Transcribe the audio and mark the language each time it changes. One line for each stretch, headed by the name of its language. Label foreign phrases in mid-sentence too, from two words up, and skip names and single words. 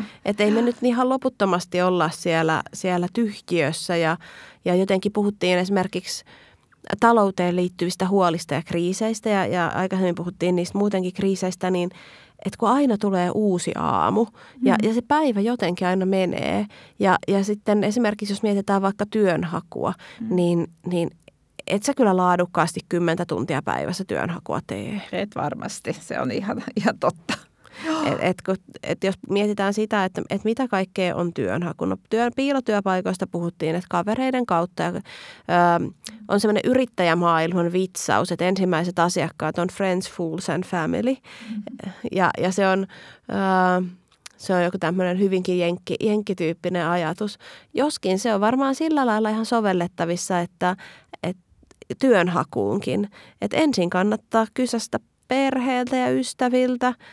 Finnish: Että ei me nyt ihan loputtomasti olla siellä tyhjiössä ja jotenkin puhuttiin esimerkiksi talouteen liittyvistä huolista ja kriiseistä ja aikaisemmin puhuttiin niistä muutenkin kriiseistä, niin että kun aina tulee uusi aamu ja se päivä jotenkin aina menee ja sitten esimerkiksi jos mietitään vaikka työnhakua, niin et sä kyllä laadukkaasti 10 tuntia päivässä työnhakua tee. Et varmasti, se on ihan totta. Et jos mietitään sitä, että mitä kaikkea on työnhaku. No, piilotyöpaikoista puhuttiin, että kavereiden kautta on semmoinen yrittäjämaailman vitsaus, että ensimmäiset asiakkaat on
English: friends, fools and family.
Finnish: Ja se on joku tämmöinen hyvinkin jenkkityyppinen ajatus. Joskin se on varmaan sillä lailla ihan sovellettavissa, että työnhakuunkin. Että ensin kannattaa kysästä perheeltä ja ystäviltä.